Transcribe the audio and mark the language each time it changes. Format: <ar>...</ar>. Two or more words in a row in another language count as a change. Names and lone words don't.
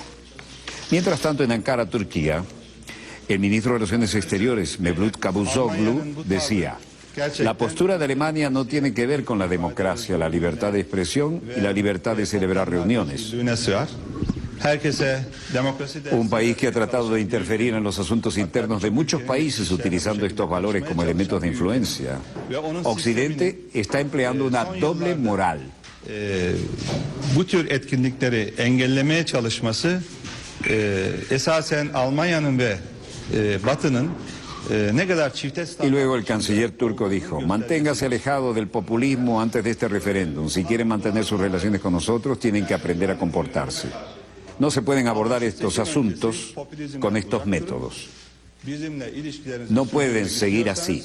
<es>Mientras tanto, en Ankara, Turquía, el ministro de Relaciones Exteriores, Mevlut Cavusoglu, decía, la postura de Alemania no tiene que ver con la democracia, la libertad de expresión y la libertad de celebrar reuniones. Un país que ha tratado de interferir en los asuntos internos de muchos países utilizando estos valores como elementos de influencia. Occidente está empleando una doble moral.</es> <tr>Bu tür etkinlikleri engellemeye çalışması esasen Almanya'nın ve Batı'nın ne kadar çifte.</tr> <es>Y luego el canciller turco dijo, manténgase alejado del populismo antes de este referéndum. Si quieren mantener sus relaciones con nosotros, tienen que aprender a comportarse. No se pueden abordar estos asuntos con estos métodos. No pueden seguir así.</es>